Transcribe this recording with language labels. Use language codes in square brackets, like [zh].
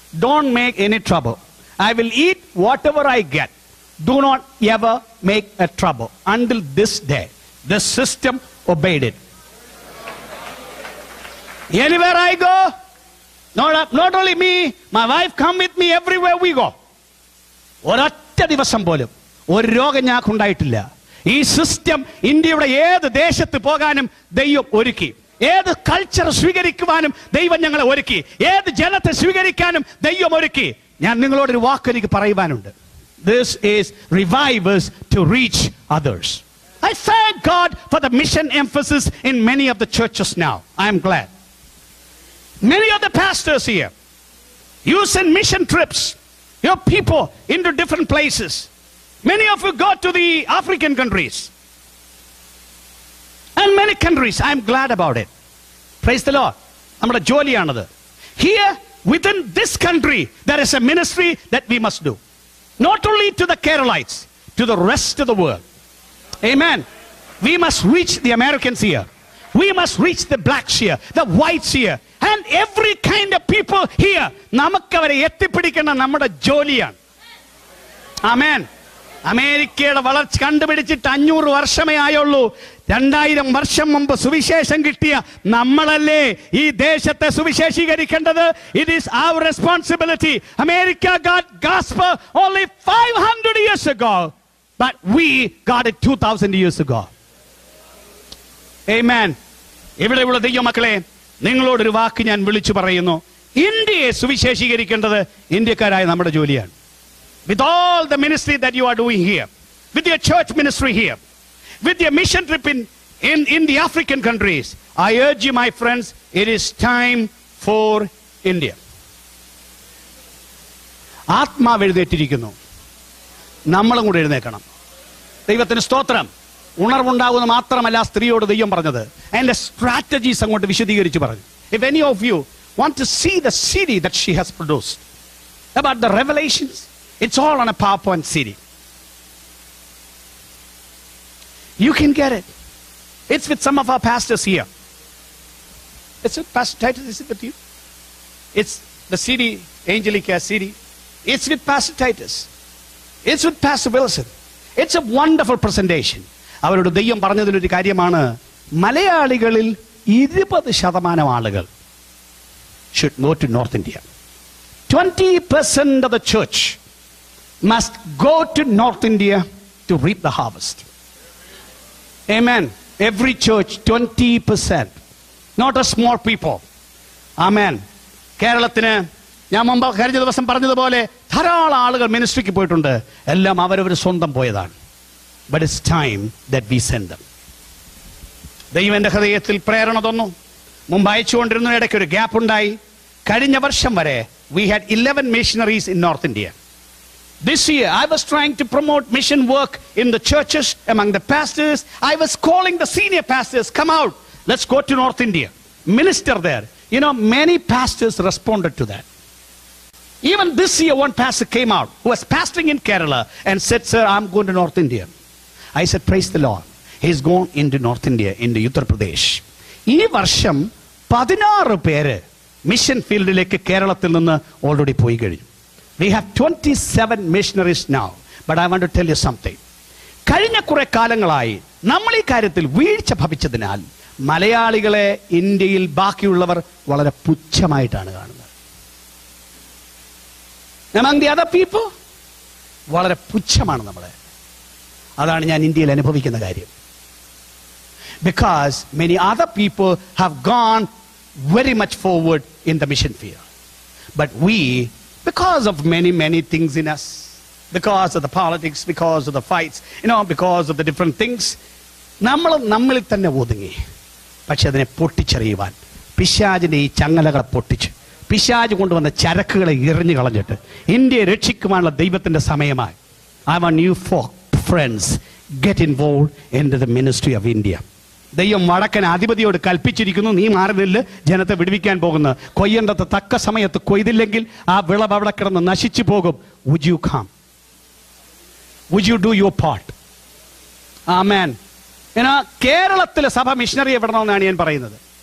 [en] Don't make any trouble. I will eat whatever I get. Do not ever make a trouble. Until this day, the system obeyed it. Anywhere I go, not only me, my wife come with me everywhere we go. [ml] ഒരൊറ്റ ദിവസം പോലും ഒരു രോഗം ഞങ്ങൾക്ക് ഉണ്ടായിട്ടില്ല. ഈ system ഇന്ത്യയുടെ ഏത് ദേശത്ത് പോകാനും ദൈവം ഒരുക്കി. ഏത് കൾച്ചർ സ്വീകരിക്കുവാനും ദൈവം ഞങ്ങളെ ഒരുക്കി. ഏത് ജനത്തെ സ്വീകരിക്കാനും ദൈവം ഒരുക്കി. ഞാൻ നിങ്ങളോടൊരു വാക്ക് എനിക്ക് പറയുവാനുണ്ട്. [en] This is revivers to reach others. I thank God for the mission emphasis in many of the churches now. I am glad. Many of the pastors here, you send mission trips, your people into different places. Many of you go to the African countries and many countries. I am glad about it. Praise the Lord. [ml] Nammude joliyanadu. [en] Here within this country there is a ministry that we must do. Not only to the Keralites, to the rest of the world. Amen. We must reach the Americans here. We must reach the blacks here, the whites here, and every kind of people here. [ml] നമുക്കവരെ എത്തിപ്പിടിക്കുന്ന നമ്മുടെ ജോലിയാണ്. ആമേൻ. അമേരിക്കയുടെ വളർച്ച കണ്ടുപിടിച്ചിട്ട് 500 വർഷമേ ആയുള്ളൂ. 2000 വർഷം മുമ്പ് സുവിശേഷം കിട്ടിയ നമ്മളല്ലേ ഈ ദേശത്തെ സുവിശേഷീകരിക്കേണ്ടത്. [en] It is our responsibility. America got gospel only 500 years ago, but we got it 2000 years ago. Amen. [ml] ഇവിടെയുള്ള ദൈവമക്കളെ, നിങ്ങളോടൊരു വാക്ക് ഞാൻ വിളിച്ചു പറയുന്നു. ഇന്ത്യയെ സുവിശേഷീകരിക്കേണ്ടത് ഇന്ത്യക്കാരായ നമ്മുടെ ജോലിയാണ്. [en] With all the ministry that you are doing here, with your church ministry here, with your mission trip in the African countries, I urge you, my friends, it is time for India. [ml] ആത്മാവ് എഴുന്നേറ്റിരിക്കുന്നു. നമ്മളും കൂടെ എഴുന്നേക്കണം. ദൈവത്തിന് സ്തോത്രം. ഉണർവുണ്ടാകുന്ന മാത്രമല്ല സ്ത്രീയോട് ദൈവം പറഞ്ഞത്, അതിന്റെ സ്ട്രാറ്റജീസ് അങ്ങോട്ട് വിശദീകരിച്ച് പറഞ്ഞു. [en] If any of you want to see the CD that she has produced about the revelations, it's all on a PowerPoint CD. You can get it. It's with some of our pastors here. It's with Pastor Titus. Is it with you? It's the CD, Angelica CD. It's with Pastor Titus. It's with Pastor Wilson. It's a wonderful presentation. [ml] അവരോട് ദൈവം പറഞ്ഞതിലൊരു കാര്യമാണ്, മലയാളികളിൽ 20% ആളുകൾ [en] should go to North India. 20% of the church must go to North India to reap the harvest. Amen. Every church, 20%. Not a small people. Amen. [ml] കേരളത്തിന് ഞാൻ മുമ്പ് കഴിഞ്ഞ ദിവസം പറഞ്ഞതുപോലെ ധാരാളം ആളുകൾ മിനിസ്ട്രിക്ക് പോയിട്ടുണ്ട്. എല്ലാം അവരവർ സ്വന്തം പോയതാണ്. [en] But it's time that we send them. [ml] ദൈവം എൻ്റെ ഹൃദയത്തിൽ പ്രേരണ തന്നു. മുമ്പ് അയച്ചുകൊണ്ടിരുന്ന ഇടയ്ക്ക് ഒരു ഗ്യാപ്പ് ഉണ്ടായി. കഴിഞ്ഞ വർഷം വരെ [en] we had 11 missionaries in North India. This year I was trying to promote mission work in the churches among the pastors. I was calling the senior pastors, come out, let's go to North India, minister there. You know, many pastors responded to that. Even this year one pastor came out who was pastoring in Kerala and said, sir, I'm going to North India. I said, praise the Lord. He's gone into North India, into Uttar Pradesh. [ml] ഈ വർഷം 16 പേര് mission ഫീൽഡിലേക്ക് കേരളത്തിൽ നിന്ന് already പോയി കഴിഞ്ഞു. [en] We have 27 missionaries now. But I want to tell you something. [ml] കഴിഞ്ഞ കുറെ കാലങ്ങളായി നമ്മൾ ഈ കാര്യത്തിൽ വീഴ്ച ഭവിച്ചതിനാൽ മലയാളികളെ ഇന്ത്യയിൽ ബാക്കിയുള്ളവർ വളരെ പുച്ഛമായിട്ടാണ് കാണുന്നത്. [en] Among the other people, [ml] വളരെ പുച്ഛമാണ് നമ്മളെ. അതാണ് ഞാൻ ഇന്ത്യയിൽ അനുഭവിക്കുന്ന കാര്യം. [en] Because many other people have gone very much forward in the mission field. But we, because of many things in us, because of the politics, because of the fights, because of the different things, [ml] നമ്മളിൽ തന്നെ ഒതുങ്ങി. പക്ഷെ അതിനെ പൊട്ടിച്ചെറിയുവാൻ പിശാചിന്റെ ഈ ചങ്ങലകളെ പൊട്ടിച്ച് പിശാച് കൊണ്ടുവന്ന ചരക്കുകളെ എറിഞ്ഞു കളഞ്ഞിട്ട് ഇന്ത്യയെ രക്ഷിക്കുവാനുള്ള ദൈവത്തിന്റെ സമയമായി. [en] I want you friends, get involved into the ministry of India. [ml] ദൈവം വടക്കൻ അധിപതിയോട് കൽപ്പിച്ചിരിക്കുന്നു, നീ മാറുന്നില്ല, ജനത്തെ വിടുവിക്കാൻ പോകുന്നു. കൊയ്യേണ്ടത് തക്ക സമയത്ത് കൊയ്തില്ലെങ്കിൽ ആ വിളവ് അവിടെ കിടന്ന് നശിച്ചു പോകും. [en] Would you come? Would you do your part? Amen. [ml] കേരളത്തിലെ സഭ മിഷണറി എവിടണമെന്നാണ് ഞാൻ പറയുന്നത്.